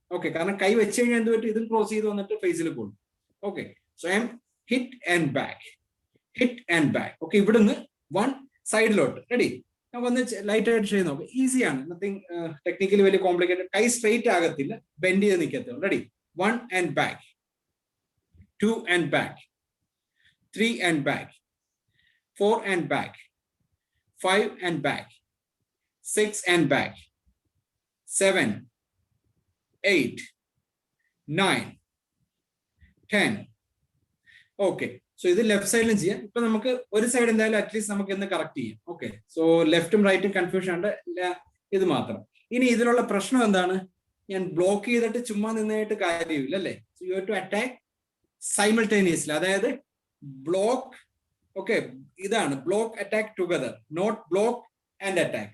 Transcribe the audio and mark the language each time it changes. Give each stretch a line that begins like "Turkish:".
Malayalam: Okay, കാരണം കൈ വെച്ച് കഴിഞ്ഞാൽ എന്ത് പറ്റും, ഇതും ക്രോസ് ചെയ്ത് വന്നിട്ട് ഫേസിൽ പോകും. Okay,
English: So I am hit and back, hit and back.
Malayalam: Okay, ഇവിടുന്ന് 1 സൈഡിലോട്ട്. റെഡി? ഞാൻ വന്ന് ലൈറ്റ് ആയിട്ട് ചെയ്ത് നോക്കാം. ഈസിയാണ്, നത്തിങ് ടെക്നിക്കലി വലിയ കോംപ്ലിക്കേറ്റഡ്. കൈ സ്ട്രെയിറ്റ് ആകത്തില്ല, ബെൻഡ് ചെയ്ത് നിൽക്കത്തില്ല. Ready?
English: 1 and back, 2 and back, 3 and back, 4 and back, 5 and back, 6 and back, 7, 8, 9, 10.
Malayalam: Okay, so ഇത് ലെഫ്റ്റ് സൈഡിലും ചെയ്യാം. ഇപ്പൊ നമുക്ക് ഒരു സൈഡ് എന്തായാലും അറ്റ്ലീസ്റ്റ് നമുക്ക് ഇന്ന് കറക്റ്റ് ചെയ്യാം. ഓക്കെ, സോ ലെഫ്റ്റും റൈറ്റും കൺഫ്യൂഷൻ ഉണ്ട്, ഇത് മാത്രം. ഇനി ഇതിലുള്ള പ്രശ്നം എന്താണ്? ഞാൻ ബ്ലോക്ക് ചെയ്തിട്ട് ചുമ്മാ നിന്നായിട്ട് കാര്യമില്ല അല്ലേ.
English: So you have to attack simultaneously.
Malayalam: അതായത് ബ്ലോക്ക്, ഓക്കെ, ഇതാണ്
English: Block attack together, not block and attack.